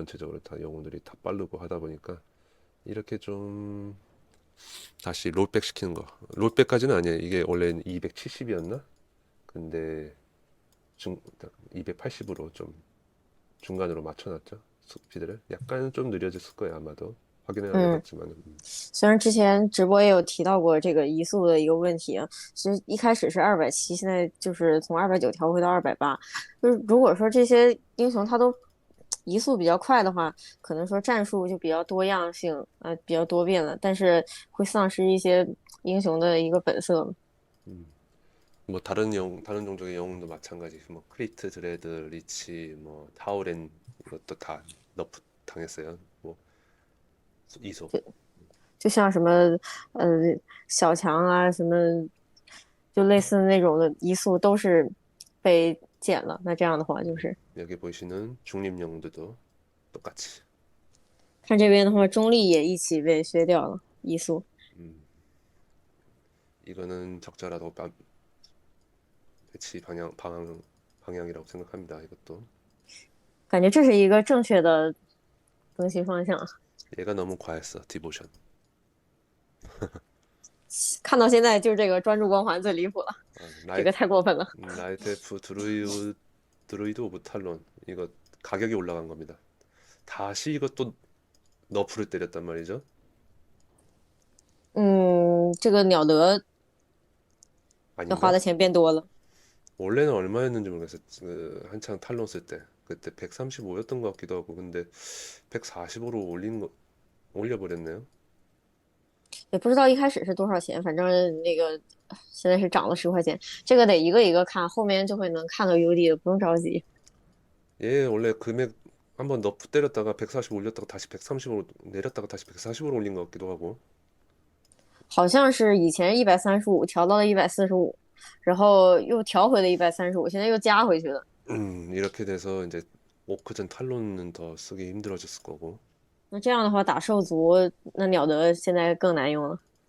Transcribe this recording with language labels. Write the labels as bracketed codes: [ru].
[ko] 전체적으로 다 영웅들이 다 빠르고 하다 보니까 이렇게 좀 다시 롤백 시키는 거. 롤백까지는 아니에요. 이게 원래 270이었나? 근데 280으로 좀 중간으로 맞춰놨죠. 스피드를 약간 좀 느려졌을 거예요 아마도. 확인은 안 嗯， 해봤지만은 [zh] 虽然之前直播也有提到过这个移速的一个问题啊，其实一开始是270，现在就是从290调回到280。就是如果说这些英雄他都移速比较快的话，可能说战术就比较多样性，比较多变了，但是会丧失一些英雄的一个本色。 [ko] 뭐 다른 종족의 영웅도 마찬가지. 뭐 크리트, 드레드, 리치, 뭐 타우렌 이것도 다 너프 당했어요. 뭐 이소. [zh] 就像什么呃小强啊，什么就类似那种的移速都是被减了。那这样的话，就是 [ko] 여기 보시는 중립 영웅들도 똑같이. [zh] 看这边的话，中立也一起被削掉了移速。 [ko] 이거는 적절하다고 배치 방향이라고 생각합니다. 이것도 [zh] 感觉这是一个正确的更新方向。 [ko] 얘가 너무 과했어. 디보션. [zh] 看到现在就是这个专注光环最离谱了，这个太过分了。 [ko] 라이트 F 드루이드 오브 탈론 이거 가격이 올라간 겁니다. 다시 이것도 너프를 때렸단 말이죠. [zh] 这个鸟德要花 [ko] 아닌가? [zh] 的钱变多了。 [ko] 원래는 얼마였는지 모르겠어요. 한창 탈론 쓸 때 그때 135였던 것 같기도 하고 근데 140으로 올려버렸네요. [zh] 也不知道一开始是多少钱，反正那个现在是涨了10块钱。这个得一个一个看，后面就会能看到 UD 的，不用着急。 [ko] 얘 원래 금액 한번 너프 때렸다가 140 올렸다가 다시 130으로 내렸다가 다시 140으로 올린 것 같기도 하고. [zh] 好像是以前135调到了145，然后又调回了135，现在又加回去了。 [ko] 이렇게 돼서 이제 오크전 탈론은 더 쓰기 힘들어졌을 거고. [zh] 那这样的话打兽族，那鸟德现在更难用了。